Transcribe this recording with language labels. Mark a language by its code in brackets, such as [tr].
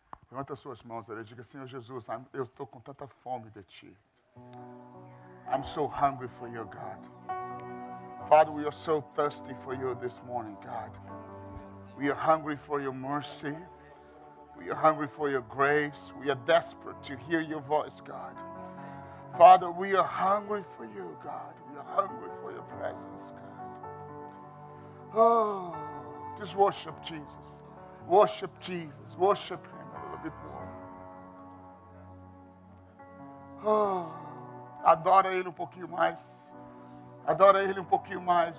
[pt] Levanta suas mãos ali e diga, Senhor Jesus, eu estou com tanta fome de Ti. [en] I'm so hungry for you, God. Father, we are so thirsty for you this morning, God. We are hungry for your mercy. We are hungry for your grace. We are desperate to hear your voice, God. Father, we are hungry for you, God. We are hungry for your presence, God. Oh, just worship Jesus. Worship Jesus. Worship Him a little bit more. [pt] Oh, adora Ele um pouquinho mais. Adora Ele um pouquinho mais.